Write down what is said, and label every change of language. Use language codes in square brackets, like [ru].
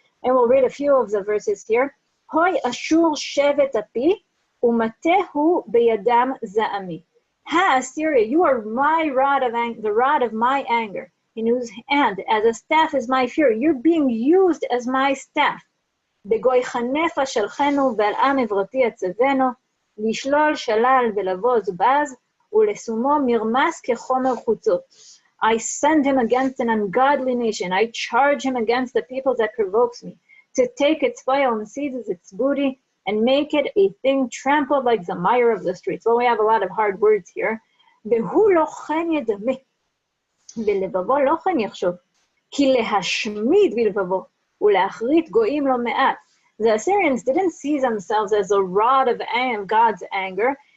[en] And we'll read a few of the verses here. [he] Hoi ashur shevet api, umatehu beyadam za'ami. [en] Ha, Assyria, you are my rod of anger, the rod of my anger, in whose hand, as a staff is my fury. You're being used as my staff. [he] בגוי חנפה שלחנו ועל עם עברתי יצבנו, לשלול שלל ולבוז בז, ולשומו מרמס כחומר חוצות. [en] I send him against an ungodly nation. I charge him against the people that provokes me, to take its spoil and seize its booty, and make it a thing trampled like the mire of the streets. Well, we have a lot of hard words here. [he] והוא לא כן ידמה, ולבבו לא כן יחשוב, כי להשמיד בלבבו, ולהחריט גויים לא מעט. [en] The Assyrians didn't see themselves as a rod of God's anger.